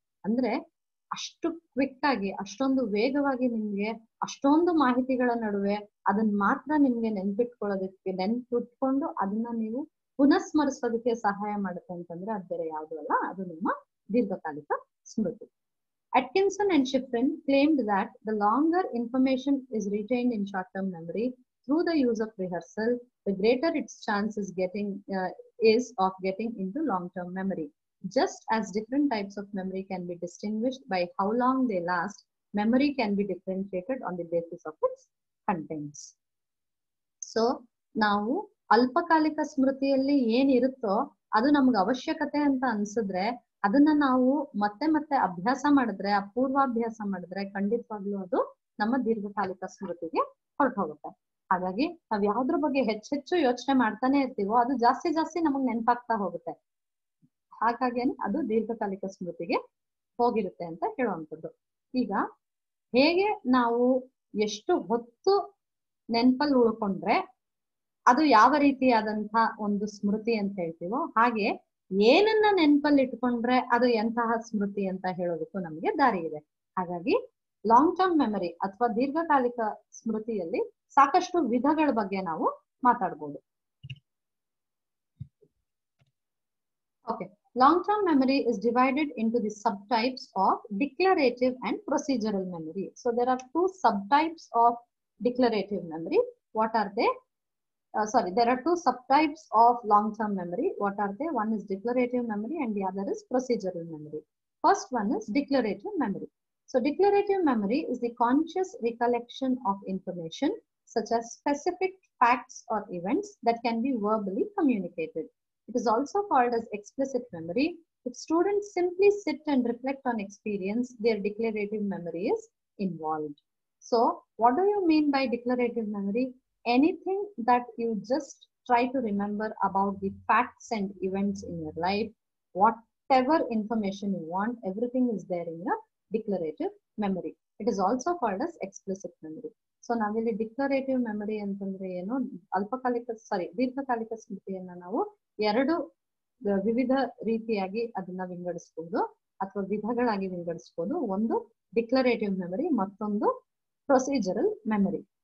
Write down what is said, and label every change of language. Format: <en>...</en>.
<kn>ಅಂದ್ರೆ ಅಷ್ಟು ಕ್ವಿಕ್ ಆಗಿ ಅಷ್ಟೊಂದು ವೇಗವಾಗಿ ನಿಮ್ಗೆ ಅಷ್ಟೊಂದು ಮಾಹಿತಿಗಳ ನಡುವೆ ಅದನ್ನ ಮಾತ್ರ ನಿಮ್ಗೆ ನೆನ್ಪಿಟ್ಕೊಳ್ಳೋದಕ್ಕೆ ನೆನ್ಪಿಟ್ಕೊಂಡು ಅದನ್ನ ನೀವು ಪುನಃಸ್ಮರಿಸೋದಕ್ಕೆ ಸಹಾಯ ಮಾಡುತ್ತೆ ಅಂತಂದ್ರೆ ಅದು ಬೇರೆ ಯಾವುದು ಅಲ್ಲ, ಅದು ನಿಮ್ಮ ದೀರ್ಘಕಾಲಿಕ ಸ್ಮೃತಿ.</kn> <en>Atkinson and Shiffrin claimed that the longer information is retained in short-term memory through the use of rehearsal, the greater its chance is of getting into long-term memory. Just as different types of memory can be distinguished by how long they last, memory can be differentiated on the basis of its contents.</en> <kn>So, ನಾವು ಅಲ್ಪಕಾಲಿಕ ಸ್ಮೃತಿಯಲ್ಲಿ ಏನಿರುತ್ತೋ ಅದು ನಮ್ಗೆ ಅವಶ್ಯಕತೆ ಅಂತ ಅನ್ಸಿದ್ರೆ ಅದನ್ನ ನಾವು ಮತ್ತೆ ಮತ್ತೆ ಅಭ್ಯಾಸ ಮಾಡಿದ್ರೆ, ಪೂರ್ವಾಭ್ಯಾಸ ಮಾಡಿದ್ರೆ ಖಂಡಿತವಾಗ್ಲೂ ಅದು ನಮ್ಮ ದೀರ್ಘಕಾಲಿಕ ಸ್ಮೃತಿಗೆ ಹೊರಟು ಹೋಗುತ್ತೆ. ಹಾಗಾಗಿ ನಾವ್ ಯಾವ್ದ್ರ ಬಗ್ಗೆ ಹೆಚ್ಚೆಚ್ಚು ಯೋಚನೆ ಮಾಡ್ತಾನೆ ಇರ್ತೀವೋ ಅದು ಜಾಸ್ತಿ ಜಾಸ್ತಿ ನಮಗ್ ನೆನಪಾಗ್ತಾ ಹೋಗುತ್ತೆ. ಹಾಗಾಗೇನೆ ಅದು ದೀರ್ಘಕಾಲಿಕ ಸ್ಮೃತಿಗೆ ಹೋಗಿರುತ್ತೆ ಅಂತ ಹೇಳುವಂಥದ್ದು. ಈಗ ಹೇಗೆ ನಾವು ಎಷ್ಟು ಹೊತ್ತು ನೆನಪಲ್ಲಿ ಉಳ್ಕೊಂಡ್ರೆ ಅದು ಯಾವ ರೀತಿಯಾದಂತಹ ಒಂದು ಸ್ಮೃತಿ ಅಂತ ಹೇಳ್ತೀವೋ ಹಾಗೆ ಏನನ್ನ ನೆನಪಲ್ಲಿ ಇಟ್ಕೊಂಡ್ರೆ ಅದು ಎಂತಹ ಸ್ಮೃತಿ ಅಂತ ಹೇಳೋದಕ್ಕೂ ನಮ್ಗೆ ದಾರಿ ಇದೆ. ಹಾಗಾಗಿ ಲಾಂಗ್ ಟರ್ಮ್ ಮೆಮರಿ ಅಥವಾ ದೀರ್ಘಕಾಲಿಕ ಸ್ಮೃತಿಯಲ್ಲಿ ಸಾಕಷ್ಟು ವಿಧಗಳ ಬಗ್ಗೆ ನಾವು ಮಾತಾಡ್ಬೋದು.</kn> <en>Okay, long term memory is divided into the subtypes of declarative and procedural memory. So there are two subtypes of declarative memory. What are they? There are two subtypes of long-term memory. What are they? One is declarative memory and the other is procedural memory. First one is declarative memory. So declarative memory is the conscious recollection of information such as specific facts or events that can be verbally communicated. It is also called as explicit memory. If students simply sit and reflect on experience, their declarative memory is involved. So what do you mean by declarative memory? Anything that you just try to remember about the facts and events in your life, whatever information you want, everything is there in your declarative memory. It is also called as explicit memory.</en> <kn>So ನಾವಿಲ್ಲಿ declarative memory ಅಂತಂದ್ರೆ ಏನು, ದೀರ್ಘಕಾಲಿಕ ಸ್ಮೃತಿಯನ್ನ ನಾವು ಎರಡು ವಿವಿಧ ರೀತಿಯಾಗಿ ಅದನ್ನ ವಿಂಗಡಿಸಬಹುದು ಅಥವಾ ವಿಧಗಳಾಗಿ ವಿಂಗಡಿಸಬಹುದು. ಒಂದು ಡಿಕ್ಲರೇಟಿವ್ ಮೆಮರಿ, ಮತ್ತೊಂದು ಪ್ರೊಸೀಜರಲ್ ಮೆಮರಿ.</kn>